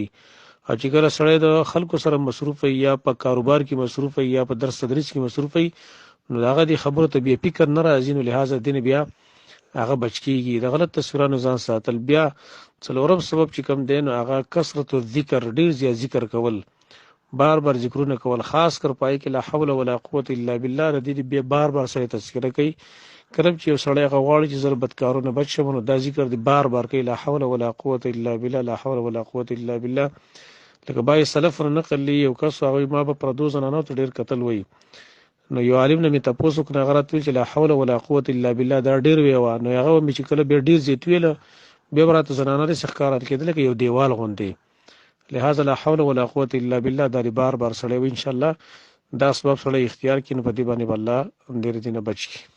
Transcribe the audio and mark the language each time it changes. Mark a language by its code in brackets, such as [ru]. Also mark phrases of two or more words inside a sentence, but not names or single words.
[ps] او چې کله سړی د خلکو سره مصروف وي، یا په کاروبار کې مصروف وي، یا په درس تدریس کې مصروف وي، نو هغه د خبرو ته بیا فکر نه راځي، نو لہذا دین بیا هغه بچ کیږي. د غلط تصویرانو ځان ساتل. بیا څلورم سبب چې کوم دی نو هغه [ar] کثرت الذکر، [ps] ډیر زیات ذکر کول، بار بار ذکرونه کول، خاص کر پای کې [ar] لا حول ولا قوت الا بالله [ps] د دې بیا بار بار سره تذکره کوي. کله چې یو سړی هغه غواړي چې زه له بدکارونو بچ شم نو دا ذکر دی بار بار کوي، [ar] لا حول ولا قوت الا بالله، لا حول ولا قوت الا بالله. [ps] لکه باید سلف نقل لی یو کس هغوی ما به پردو زنانو ته ډېر کتل وی، نو یو عالم نه مې تپوس وکړ، هغه راته ویل چې [ar] لا حول ولا قوت الا بالله [ps] دا ډېر ویوه. نو هغه مې چې کله بیا ډېر زیات ویله بیا به راته زنانه داسې ښکاره کېدل لکه یو دیوال غوندې. لہذا [ar] لا حول ولا قوت الا بالله [ps] دا دې بار بار سړی وي، انشاءالله دا اسباب سړی اختیار کړي نو په دې باندې به الله ډېر دې نه بچ کړي.